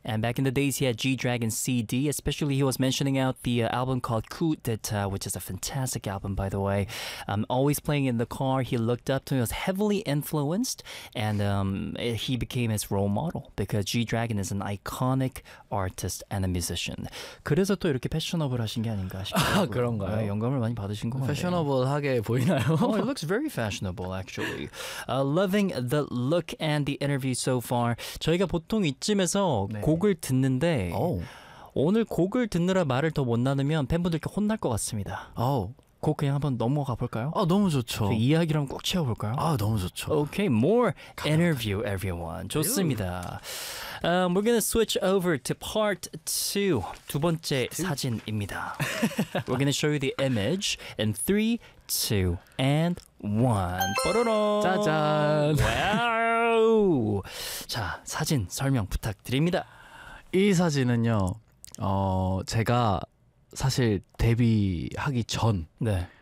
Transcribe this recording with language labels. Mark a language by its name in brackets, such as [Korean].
[English] And back in the days, he had G-Dragon CD. Especially, he was mentioning out the album called Coup d'Etat, which is a fantastic album, by the way. Always playing in the car, he looked up to him. He was heavily influenced, and he became his role model because G-Dragon is an iconic artist and a musician. [Korean] 그래서 또 이렇게 패셔너블 하신 게 아닌가 싶어요. 아, 그런가요? 영감을 많이 받으신 것 같아요. 패셔너블하게 보이나요? [English] Oh, it looks very fashionable, actually. Loving the look and the interview so far. [Korean] 저희가 보통 이쯤에서 네. 곡을 듣는데 오. 오늘 곡을 듣느라 말을 더 못 나누면 팬분들께 혼날 것 같습니다. 오. 곡 그냥 한번 넘어가 볼까요? 아 너무 좋죠. 그 이야기를 한번 꼭 채워볼까요? 아 너무 좋죠. [English] Okay, more [Korean] 감사합니다. [English] interview everyone. [Korean] 좋습니다. [English] We're gonna switch over to part 2. [Korean] 두 번째 [English] two? [Korean] 사진입니다. [English] We're gonna show you the image in 3, 2, and 1. [Korean] 뽀로롱! 짜잔! [English] Wow! [Korean] 자, 사진 설명 부탁드립니다. 이 사진은요, 제가 사실 데뷔하기 전 네.